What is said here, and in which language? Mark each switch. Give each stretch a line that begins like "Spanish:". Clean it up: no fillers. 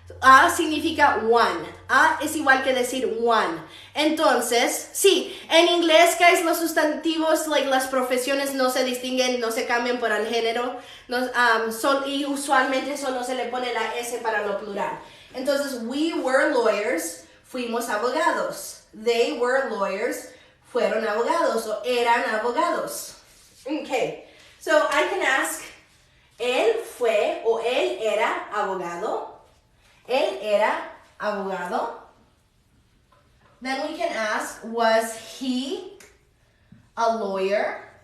Spanish: A significa one. A es igual que decir one. Entonces, sí, en inglés, guys, los sustantivos, las profesiones no se distinguen, no se cambian por el género, y usualmente solo se le pone la S para lo plural. Entonces,
English: we were lawyers,
Spanish: fuimos abogados.
English: They were lawyers,
Spanish: fueron abogados o eran abogados.
English: Okay, so I can ask,
Spanish: él fue o él era abogado. Él era abogado.
English: Then we can ask, was he a lawyer?